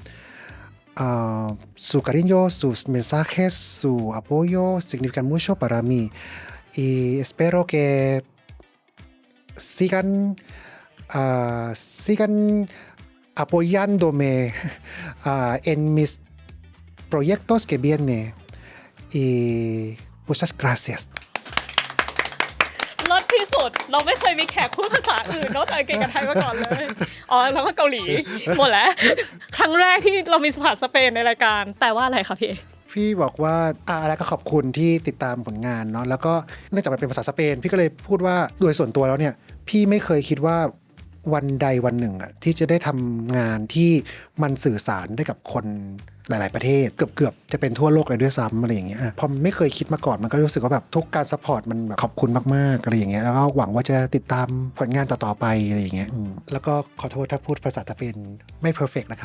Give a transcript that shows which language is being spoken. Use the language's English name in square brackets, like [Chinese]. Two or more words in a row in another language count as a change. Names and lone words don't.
[Spanish] Su cariño, sus mensajes, su apoyo significan mucho para mí y espero que sigan apoyándome en mis proyectos que vienen y muchas gracias. [Thai] รสที่สุดเราไม่เคยมีแขกพูดภาษาอื่นนอกจากอังกฤษกับไทยมาก่อนเลยอ๋อแล้วก็เกาหลีหมดแล้วครั้งแรกที่เรามีภาษาสเปนในรายการแปลว่าอะไรคะพี่ พี่บอกว่าอะไรก็ขอบคุณที่ติดตามผลงานเนาะแล้วก็เนื่องจากมันเป็นภาษาสเปนพี่ก็เลยพูดว่าโดยส่วนตัวแล้วเนี่ยพี่ไม่เคยคิดว่าวันใดวันหนึ่งอะที่จะได้ทำงานที่มันสื่อสารได้กับคนหลายๆประเทศเกือบจะเป็นทั่วโลกเลยด้วยซ้ำอะไรอย่างเงี้ยพอไม่เคยคิดมาก่อนมันก็รู้สึกว่าแบบทุกการซัพพอร์ตมันแบบขอบคุณมากๆอะไรอย่างเงี้ยแล้วก็หวังว่าจะติดตามผลงานต่อๆไปอะไรอย่างเงี้ยแล้วก็ขอโทษถ้าพูดภาษาสเปนไม่เพอร์เฟกต์นะครับ